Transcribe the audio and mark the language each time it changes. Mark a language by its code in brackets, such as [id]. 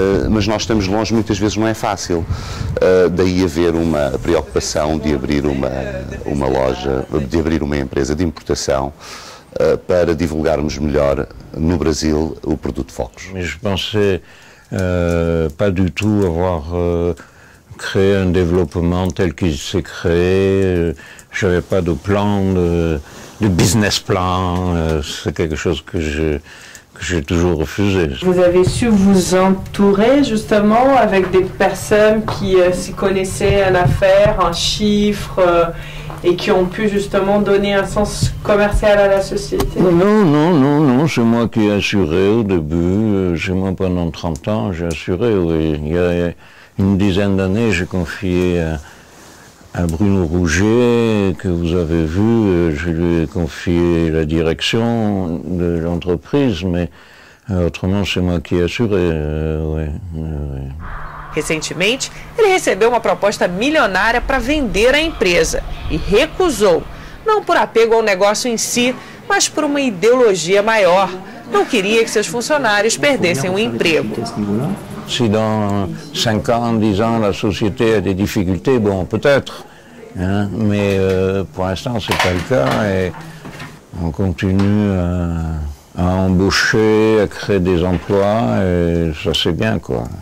[pt] Mas nós estamos longe, muitas vezes não é fácil. Daí haver uma preocupação de abrir uma loja, de abrir uma empresa de importação para divulgarmos melhor no Brasil o produto Focus. [fr] Mais je pensais pas du tout avoir créé un développement tel qu'il s'est créé. Je n'avais pas de plan, de business plan. C'est quelque chose que j'ai toujours refusé. Vous avez su vous entourer justement avec des personnes qui s'y connaissaient en affaires, en chiffres, et qui ont pu justement donner un sens commercial à la société? Non, c'est moi qui ai assuré au début, c'est moi pendant 30 ans, j'ai assuré, oui. Il y a une dizaine d'années, j'ai confié à Bruno Rouget, que vous avez vu, je lui ai confié la direction de l'entreprise, mais autrement c'est moi qui ai assuré, oui. [pt] Recentemente, ele recebeu uma proposta milionária para vender a empresa e recusou, não por apego ao negócio em si, mas por uma ideologia maior. Não queria que seus funcionários perdessem o emprego. [fr] Si dans 5 ans, 10 ans, la société a des difficultés, bon, peut-être, hein, mais pour l'instant, c'est pas le cas et on continue à embaucher, à créer des emplois et ça c'est bien, quoi.